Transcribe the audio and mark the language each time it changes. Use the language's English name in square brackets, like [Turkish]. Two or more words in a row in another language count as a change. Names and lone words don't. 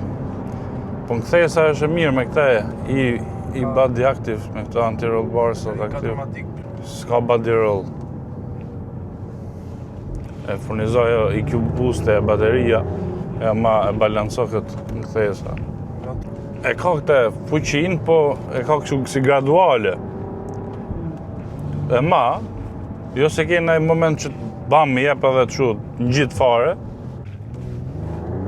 [Albanian] Po në kthesa është e mirë me këte i [English] body active, [Albanian] me këto [English] anti-roll bars [Albanian] ose aktiv. S'ka [English] body roll. [Albanian] E furnizoj EQ boost e bateria, e ma e balanso këtë në kthesa. E ka këte fuqin, po e ka kështu si graduale. E ma, jo se ke në moment që bam i jep edhe kështu në gjithë fare,